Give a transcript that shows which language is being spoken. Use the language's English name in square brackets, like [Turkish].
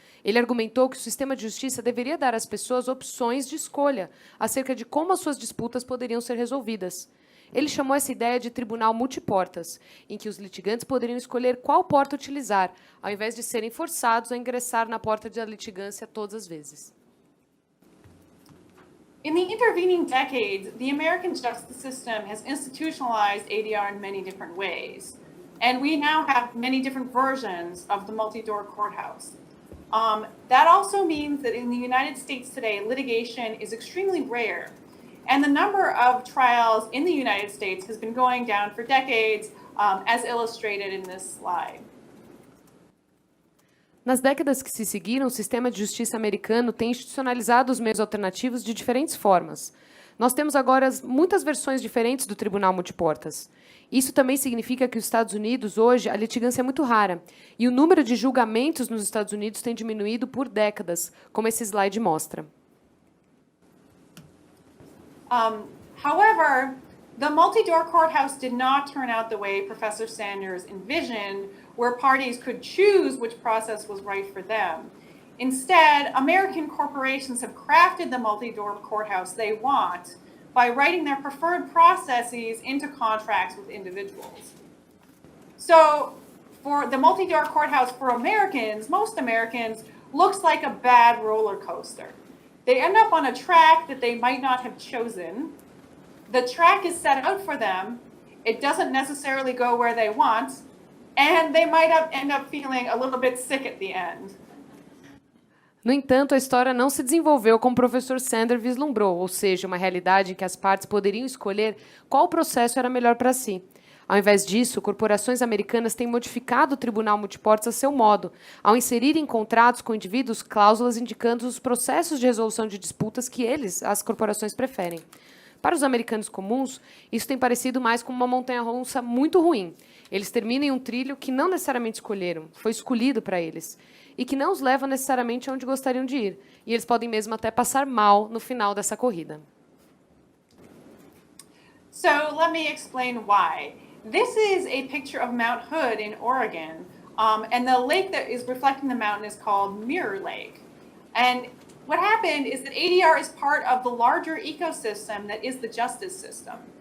[Portuguese] Ele argumentou que o sistema de justiça deveria dar às pessoas opções de escolha acerca de como as suas disputas poderiam ser resolvidas. Ele chamou essa ideia de tribunal multiportas, em que os litigantes poderiam escolher qual porta utilizar, ao invés de serem forçados a ingressar na porta da litigância todas as vezes. [English] In the intervening decades, the American justice system has institutionalized ADR in many different ways. And we now have many different versions of the multi-door courthouse. That also means that in the United States today, litigation is extremely rare. And the number of trials in the United States has been going down for decades, as illustrated in this slide. [Portuguese] Nas décadas que se seguiram, o sistema de justiça americano tem institucionalizado os meios alternativos de diferentes formas. Nós temos agora muitas versões diferentes do tribunal multiportas. Isso também significa que os Estados Unidos, hoje, a litigância é muito rara, e o número de julgamentos nos Estados Unidos tem diminuído por décadas, como esse slide mostra. [English] However, the multi-door courthouse did not turn out the way Professor Sanders envisioned, where parties could choose which process was right for them. Instead, American corporations have crafted the multi-door courthouse they want by writing their preferred processes into contracts with individuals. So, for the multi-door courthouse for Americans, most Americans, looks like a bad roller coaster. They end up on a track that they might not have chosen. The track is set out for them. it doesn't necessarily go where they want, and they might end up feeling a little bit sick at the end. [Portuguese] No entanto, a história não se desenvolveu como o professor Sander vislumbrou, ou seja, uma realidade em que as partes poderiam escolher qual processo era melhor para si. Ao invés disso, corporações americanas têm modificado o tribunal multiportas a seu modo, ao inserir em contratos com indivíduos cláusulas indicando os processos de resolução de disputas que as corporações, preferem. Para os americanos comuns, isso tem parecido mais como uma montanha-russa muito ruim. Eles terminam em um trilho que não necessariamente escolheram, foi escolhido para eles, e que não os leva necessariamente onde gostariam de ir. E eles podem mesmo até passar mal no final dessa corrida. [English] So let me explain why. This is a picture of Mount Hood in Oregon, and the lake that is reflecting the mountain is called Mirror Lake. And what happened is that ADR is part of the larger ecosystem that is the justice system.